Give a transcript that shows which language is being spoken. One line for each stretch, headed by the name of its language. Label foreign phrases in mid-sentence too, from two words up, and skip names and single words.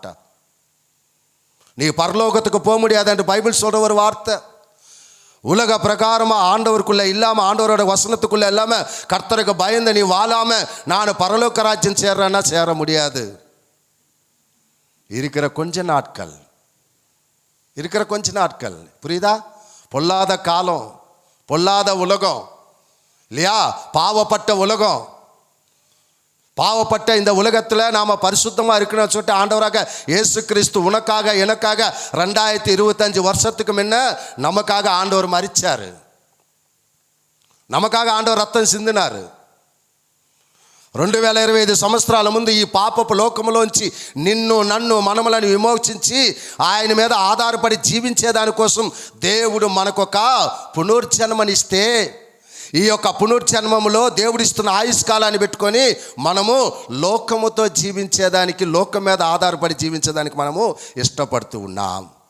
Telugu: నీ పరలోకతకు పోముడి అదంటే బైబిల్
Tamil: சொல்ற ஒரு வார்த்தை. உலக பிரகாரமாக ஆண்டவருக்குள்ளே இல்லாமல், ஆண்டவரோட வசனத்துக்குள்ளே இல்லாமல், கர்த்தருக்கு பயந்து நீ வாழாமல் நான் பரலோக ராஜ்யம் சேர்றேன்னா சேர முடியாது. இருக்கிற கொஞ்ச நாட்கள் புரியுதா? பொல்லாத காலம், பொல்லாத உலகம் இல்லையா? பாவப்பட்ட உலகம். பாவப்பட்ட இந்த உலகத்தில் நாம் பரிசுத்தமாக இருக்கணும்னு சொல்லிட்டு ஆண்டவராக இயேசு கிறிஸ்து உனக்காக எனக்காக 2025 வருஷத்துக்கு முன்ன நமக்காக ஆண்டவர் மரிச்சார். நமக்காக ஆண்டவர் ரத்தம் சிந்தினாரு.
Telugu: 2025 సంవత్సరాల ముందు ఈ పాపపు లోకములోంచి నిన్ను నన్ను మనములను విమోచించి ఆయన మీద ఆధారపడి జీవించేదానికోసం దేవుడు మనకొక పునర్జన్మనిస్తే, ఈ యొక్క పునర్జన్మములో దేవుడిస్తున్న ఆయుష్కాలాన్ని పెట్టుకొని మనము లోకముతో జీవించేదానికి, లోకం మీద ఆధారపడి జీవించేదానికి మనము ఇష్టపడుతూ ఉన్నాం.